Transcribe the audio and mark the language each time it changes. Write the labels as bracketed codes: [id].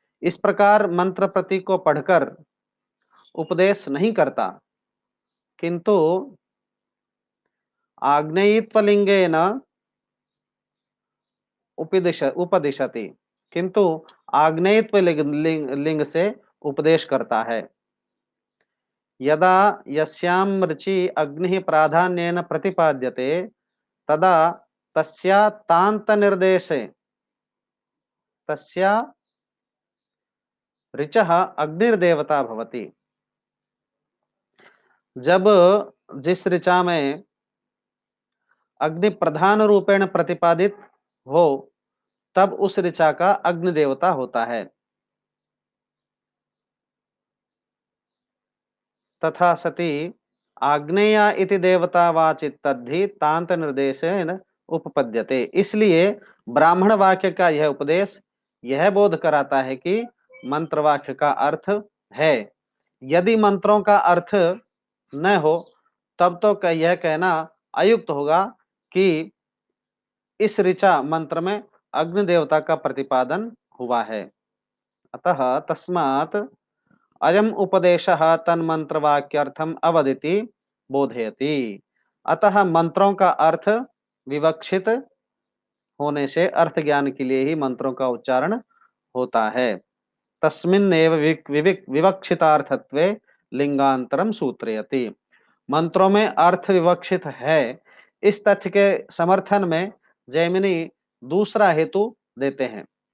[hi] इस प्रकार मंत्र प्रतीक को पढ़कर उपदेश नहीं करता, किंतु [sa] आग्नेयत्वलिंगेन उपदिशति, [hi] किंतु आग्नेयत्व लिंग से उपदेश करता है। [sa] यदा यस्यां ऋचि अग्निः प्राधान्येन प्रतिपाद्यते तदा तस्या तांत निर्देशे तस्या ऋचः अग्निर्देवता भवति। [hi] जब जिस ऋचा में अग्नि प्रधान रूपेण प्रतिपादित हो, तब उस ऋचा का अग्नि देवता होता है। [sa] तथा सति आग्नेया इति देवतावाचित तद्धि तांत निर्देशेन उपपद्यते। [hi] इसलिए ब्राह्मण वाक्य का यह उपदेश यह बोध कराता है कि मंत्र वाक्य का अर्थ है। यदि मंत्रों का अर्थ न हो तब तो यह कहना अयुक्त होगा कि इस ऋचा मंत्र में अग्नि देवता का प्रतिपादन हुआ है। [sa] अतः तस्मात् अयम उपदेशः तन्मंत्रवाक्यर्थम अवदिति बोधयति। [hi] अतः मंत्रों का अर्थ विवक्षित होने से अर्थ ज्ञान के लिए ही मंत्रों का उच्चारण होता है। [sa] तस्मिन्नेव विवक्षितार्थत्वे लिंगांतरम सूत्रयति। [hi] मंत्रों में अर्थ विवक्षित है, इस तथ्य के समर्थन में जैमिनी दूसरा हेतु देते हैं।